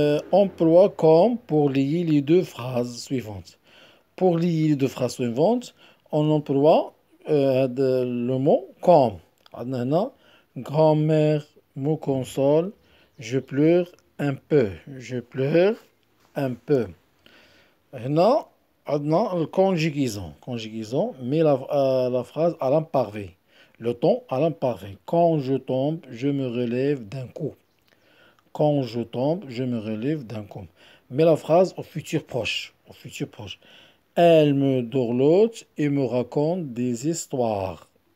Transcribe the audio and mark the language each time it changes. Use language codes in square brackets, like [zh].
[fr] Emploi comme pour lier les deux phrases suivantes. Pour lier les deux phrases suivantes, on emploie le mot comme. [ar] عندنا هنا [fr] grand-mère me console, je pleure un peu. Je pleure un peu. [ar] هنا عندنا الconjugaison. [fr] Conjugaison, mais la phrase à l'imparfait. Le ton à l'imparfait. Quand je tombe, je me relève d'un coup. Quand je tombe, je me relève d'un coup. Mais la phrase au futur proche. Au futur proche. Elle me dorlote et me raconte des histoires.